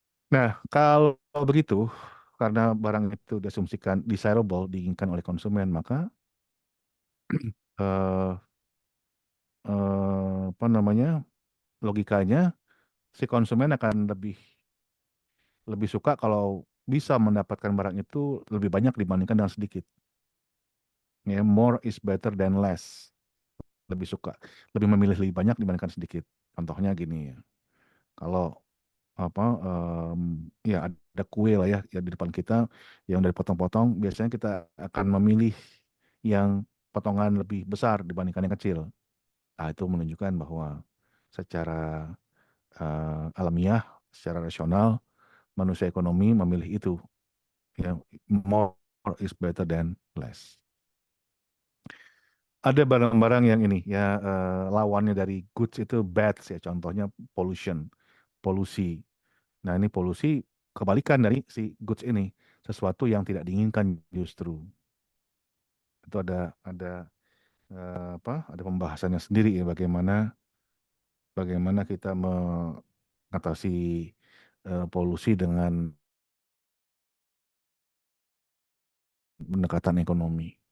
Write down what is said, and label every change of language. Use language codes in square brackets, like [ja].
[id] Nah, kalau begitu karena barang itu diasumsikan desirable diinginkan oleh konsumen, maka eh, apa namanya logikanya si konsumen akan lebih lebih suka kalau bisa mendapatkan barang itu lebih banyak dibandingkan dengan sedikit. [en] Ya, more is better than less. [id] Lebih suka, lebih memilih lebih banyak dibandingkan sedikit. Contohnya gini ya, kalau apa ya ada kue lah ya di depan kita yang dari potong-potong, biasanya kita akan memilih yang potongan lebih besar dibandingkan yang kecil. Nah, itu menunjukkan bahwa secara alamiah, secara rasional, manusia ekonomi memilih itu. [en] Ya, more is better than less. [id] Ada barang-barang yang ini ya lawannya dari goods itu bad ya. Contohnya pollution, polusi. Nah ini polusi kebalikan dari si goods ini, sesuatu yang tidak diinginkan justru. Itu ada apa? Ada pembahasannya sendiri ya bagaimana bagaimana kita mengatasi polusi dengan pendekatan ekonomi.